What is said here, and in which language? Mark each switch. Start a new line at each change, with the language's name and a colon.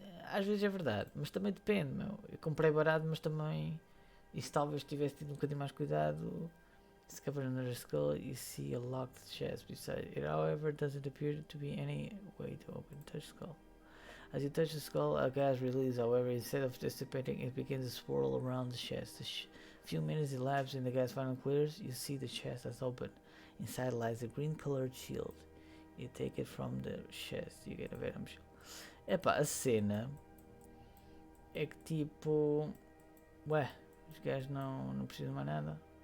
Portuguese: Às vezes é verdade, mas também depende, meu. Eu comprei barato, mas também. E se talvez tivesse tido um bocadinho mais cuidado.
English: Discover another skull, you see a locked chest beside it. However, doesn't appear to be any way to open touch skull. As you touch the skull, a gas releases. However, instead of dissipating, it begins to swirl around the chest. Few minutes elapse and the gas finally clears. You see the chest has opened. Inside lies a green-colored shield. You take it from the chest. You get a Venom shield.
Portuguese: Epá, a cena é que tipo, ué, os gajos não precisam mais nada.